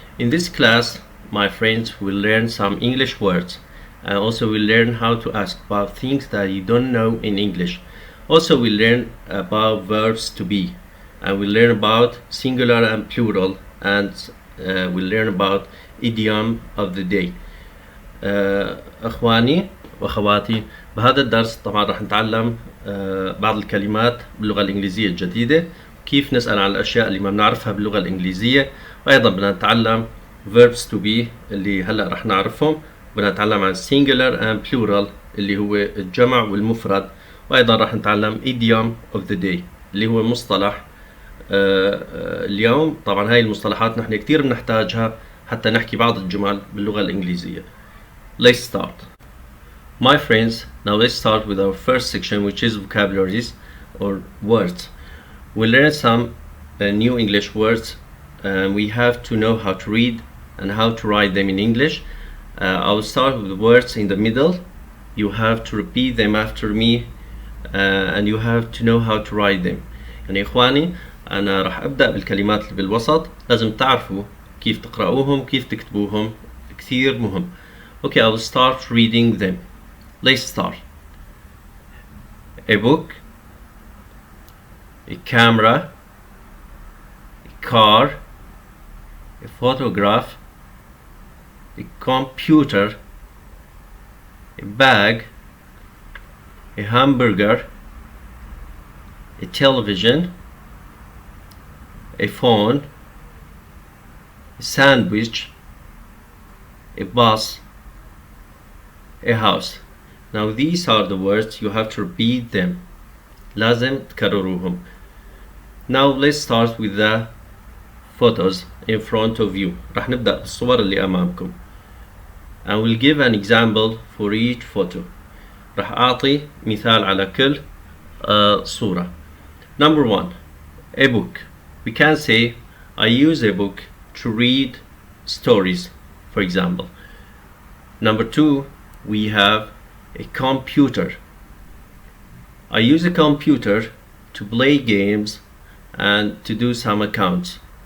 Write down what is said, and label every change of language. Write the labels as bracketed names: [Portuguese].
[English] In this class, my friends, will learn some English words, and also we'll learn how to ask about things that you don't know in English. Also we'll learn about verbs to be, and we'll learn about singular and plural, and we'll learn about idiom of the day. [Arabic] اخواني واخواتي، بهذا الدرس طبعا راح نتعلم بعض الكلمات باللغة الانجليزية الجديدة، كيف نسأل عن الاشياء اللي ما بنعرفها باللغة الانجليزية، وايضا بدنا نتعلم [English] verbs to be [Arabic] اللي هلا راح نعرفهم، بدنا نتعلم عن [English] singular and plural [Arabic] اللي هو الجمع والمفرد، وايضا راح نتعلم [English] idiom of the day [Arabic] اللي هو مصطلح اليوم. طبعا هاي المصطلحات نحن كتير بنحتاجها حتى نحكي بعض الجمل باللغة الإنجليزية. [English] Let's start. My friends, now let's start with our first section, which is vocabularies or words. We'll learn some new English words, and we have to know how to read and how to write them in English. I will start with the words in the middle. You have to repeat them after me, and you have to know how to write them. [Arabic] يعني إخواني، أنا راح أبدأ بالكلمات اللي بالوسط، لازم تعرفوا كيف تقرأوهم كيف تكتبوهم، كثير مهم. [English] Okay, I will start reading them. Let's start. A book, a camera, a car, a photograph, a computer, a bag, a hamburger, a television, a phone, a sandwich, a bus, a house. Now these are the words, you have to repeat them. [Arabic] لازم تكرروهم. [English] Now let's start with the photos in front of you. [Arabic] راح نبدأ بالصور اللي أمامكم. [English] And we'll give an example for each photo. [Arabic] راح أعطي مثال على كل صورة. [English] Number 1, a book. We can say I use a book to read stories, for example. Number 2, we have a computer. I use a computer to play games and to do some accounts.